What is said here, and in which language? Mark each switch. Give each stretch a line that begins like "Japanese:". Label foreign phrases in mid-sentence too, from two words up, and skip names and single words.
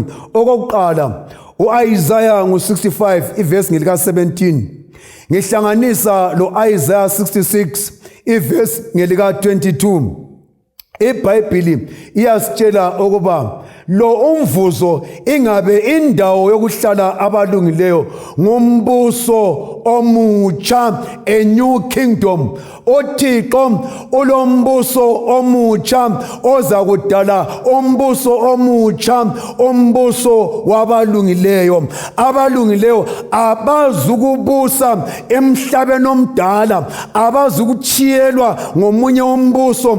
North Ndebele: Okokuqala, uIsaiah ngu-65 ivesi ngelika 17, ngihlanganisa lo Isaiah 66 ivesi ngelika 22. iBhayibhili iyasitshela ukuba lo umvuzo ingabe indawo yokuhlala abalungileyo ngumbuso omutsha,
English: a new kingdom.
North Ndebele: uThixo ulombuso omutsha oza kudala umbuso omutsha, umbuso wabalungileyo. Abalungileyo abazukubusa emhlabeni omdala, abazukuchiyelwa ngomunye umbuso.